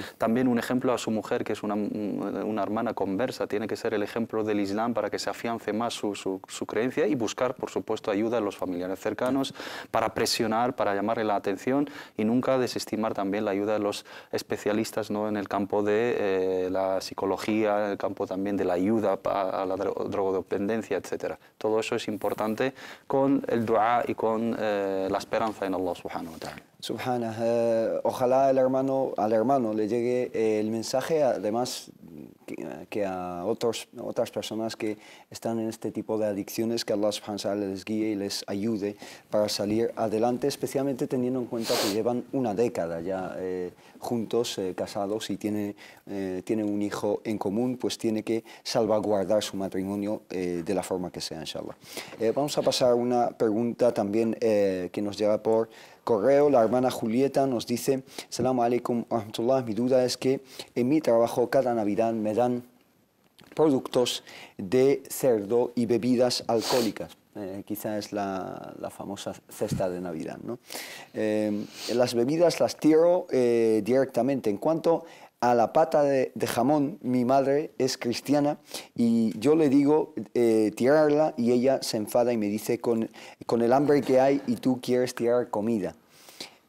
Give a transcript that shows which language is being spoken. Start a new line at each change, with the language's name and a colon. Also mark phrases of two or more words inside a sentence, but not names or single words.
Spanish: También un ejemplo a su mujer, que es una hermana conversa, tiene que ser el ejemplo del Islam para que se afiance más su creencia y buscar, por supuesto, ayuda a los familiares cercanos para presionar, para llamarle la atención y nunca desestimar también la ayuda de los especialistas, ¿no?, en el campo de la psicología, en el campo también de la ayuda a la drogodependencia, etc. Todo eso es importante con el dua y con la esperanza en
Arabic: الله سبحانه وتعالى.
Spanish: Subhanallah, ojalá al hermano le llegue el mensaje, además que a otras personas que están en este tipo de adicciones, que
Arabic: الله سبحانه وتعالى
Spanish: les guíe y les ayude para salir adelante, especialmente teniendo en cuenta que llevan una década ya juntos, casados y tienen un hijo en común, pues tiene que salvaguardar su matrimonio de la forma que sea, inshallah. Vamos a pasar a una pregunta también que nos llega por correo. La hermana Julieta nos dice:
Arabic: السلام عليكم ورحمة الله,
Spanish: mi duda es que en mi trabajo cada Navidad me dan productos de cerdo y bebidas alcohólicas. Quizá es la famosa cesta de Navidad, ¿no? Las bebidas las tiro directamente. En cuanto a la pata de jamón, mi madre es cristiana y yo le digo tirarla y ella se enfada y me dice con el hambre que hay y tú quieres tirar comida.